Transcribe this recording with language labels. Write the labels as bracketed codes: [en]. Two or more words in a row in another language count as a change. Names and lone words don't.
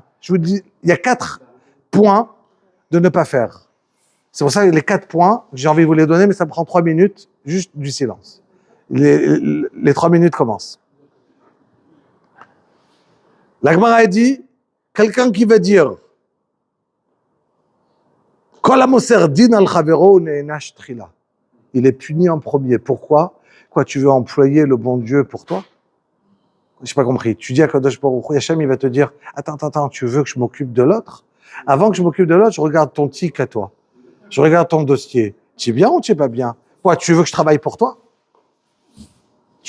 [fr] Je vous dis, il y a 4 points de ne pas faire. C'est pour ça que les 4 points, j'ai envie de vous les donner, mais ça me prend 3 minutes, juste du silence. Les 3 minutes commencent. L'Agmara a dit, quelqu'un qui va dire, [he] כל המוסר דין על חברו נענש תחילה. [fr] Il est puni en premier. Pourquoi? Quoi, tu veux employer le bon Dieu pour toi? Je n'ai pas compris. Tu dis à [he] הקדוש ברוך הוא, [fr] Hachem, il va te dire, attends, tu veux que je m'occupe de l'autre? Avant que je m'occupe de l'autre, je regarde ton tic à toi. Je regarde ton dossier. Tu es bien ou tu es pas bien? Quoi, tu veux que je travaille pour toi?